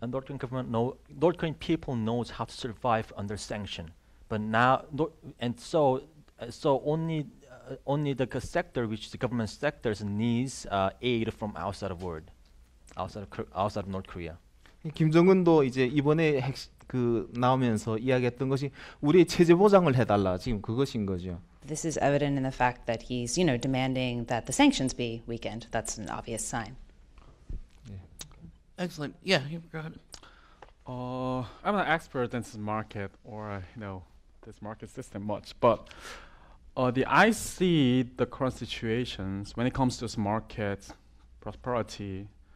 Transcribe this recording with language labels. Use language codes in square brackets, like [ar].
[en] And North Korean people knows how to survive under sanction, but now so only the sector which the government sectors needs aid from outside of world, outside of North Korea. [ko] 김정은도 이제 이번에 나오면서 이야기했던 것이 우리의 체제 보장을 해달라 지금 그것인 거죠. [en] This is evident in the fact that he's, demanding that the sanctions be weakened. That's an obvious sign. Excellent. Yeah, go ahead. I'm not an expert in this market or this market system much, but I see the current situations when it comes to this market prosperity.